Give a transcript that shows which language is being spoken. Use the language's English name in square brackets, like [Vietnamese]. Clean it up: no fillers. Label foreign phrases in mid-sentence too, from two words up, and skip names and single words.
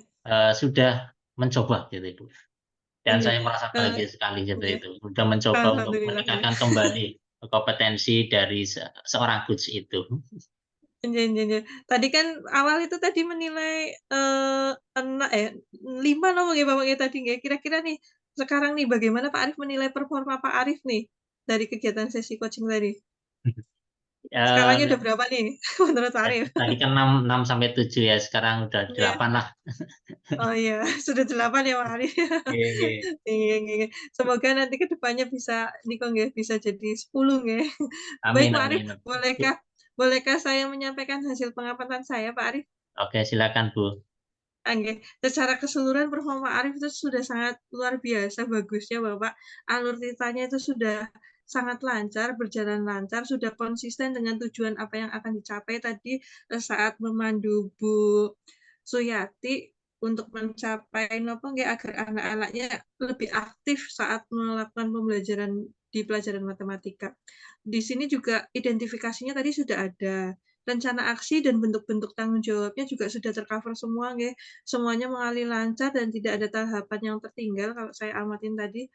[Indonesian] sudah mencoba gitu Ibu. Dan nggih, saya merasa bahagia sekali seperti nggih. itu, sudah mencoba untuk [Arabic] Alhamdulillah [Indonesian] nggih. meningkatkan kembali kompetensi dari seorang coach itu. [Javanese] Nggih nggih nggih. [Indonesian] Tadi kan awal itu tadi menilai, 5 [Javanese] nopo nggih [Indonesian] Bapak nggih tadi nggih. Kira-kira nih, sekarang nih bagaimana Pak Arif menilai performa Pak Arif nih, dari kegiatan sesi coaching tadi? Skalanya Eee, udah berapa nih menurut Pak Arif? Tadi kan 6 sampai 7 ya, sekarang udah Iya. 8 lah. Oh iya, sudah 8 ya Pak Arif. [Javanese] Nggih nggih. Iya nggih nggih. [Indonesian] Semoga nanti ke depannya bisa [Javanese] niko nggih, [Indonesian] bisa jadi 10 nggih. Baik Amin Pak Arif, amin. bolehkah saya menyampaikan hasil pengamatan saya Pak Arif? Oke silakan Bu. Nggih, secara keseluruhan performa Arif itu sudah sangat luar biasa bagusnya Bapak. Alur ceritanya itu sudah sangat lancar, berjalan lancar, sudah konsisten dengan tujuan apa yang akan dicapai tadi, saat memandu Bu Suyati untuk mencapai [Javanese] napa nggih, [Indonesian] agar anak-anaknya lebih aktif saat melakukan pembelajaran di pelajaran matematika. Di sini juga identifikasinya tadi sudah ada, rencana aksi dan bentuk-bentuk tanggung jawabnya juga sudah ter-cover semua nggih. Semuanya mengalir lancar dan tidak ada tahapan yang tertinggal kalau saya amatin tadi.